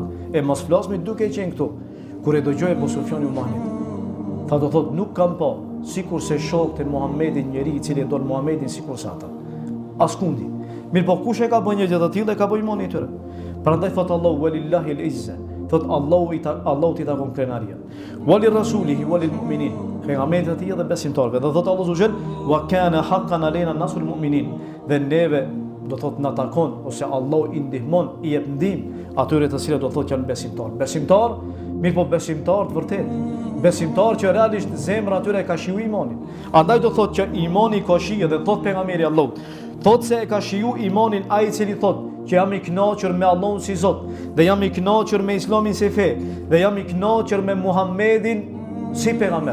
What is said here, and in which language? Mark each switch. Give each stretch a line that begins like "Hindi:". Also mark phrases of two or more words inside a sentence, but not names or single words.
Albanian: E mos flasmi duke qenë këtu. Kur e dëgjoi Ebu Sufjani Umanit, tha do thot nuk kam pa, sikur se shokët e Muhammedin njeri i cili e don Muhammedin sikur sa ata. Askundi. Mirë po kush e ka bën një gjë të tillë, e ka bën imani i tyre. Prandaj thot Allahu
Arabic: ولله العزة.
Albanian: Thot Allahu i takon krenaria.
Arabic: ولرسوله وللمؤمنين.
Albanian: Pejgamberit e tij dhe besimtarëve. Dhe thot
Arabic: الله سبحانه وكان حقا علينا نصر المؤمنين.
Albanian: Dhe neve do thot na takon ose Allahu i ndihmon, i jep ndihmë atyre të cilët do thot janë besimtar. Besimtar, mirë po besimtar të vërtet. Besimtar që realisht zemra atyre ka shiju imanin. Andaj do thot që imani ka shiju dhe thot pejgamberi Allahut. Thot se e ka shiju imanin ai i cili thot që jam i kënaqur me Allahun si Zot, dhe jam i kënaqur me Islamin si fe, dhe jam i kënaqur me Muhammedin si pejgamber.